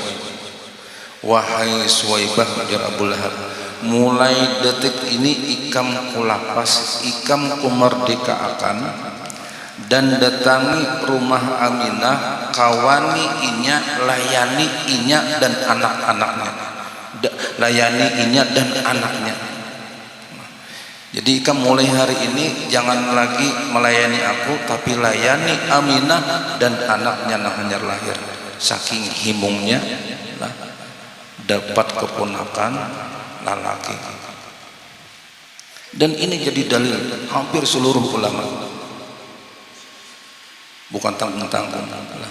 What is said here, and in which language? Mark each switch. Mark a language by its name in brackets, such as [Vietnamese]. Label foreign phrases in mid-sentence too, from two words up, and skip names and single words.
[Banjar] Wahai Suwaibah, ujar Abu Lahab, mulai detik ini ikam kulapas, ikam kumerdekaakan, dan datangi rumah Aminah, kawani inya, layani inya dan anak-anaknya, layani inya dan anaknya. Jadi ikam mulai hari ini jangan lagi melayani aku, tapi layani Aminah dan anaknya yang hanya lahir. Saking himungnya lah, dapat keponakan lelaki. Dan ini jadi dalil hampir seluruh ulama, bukan tanggung-tanggung lah.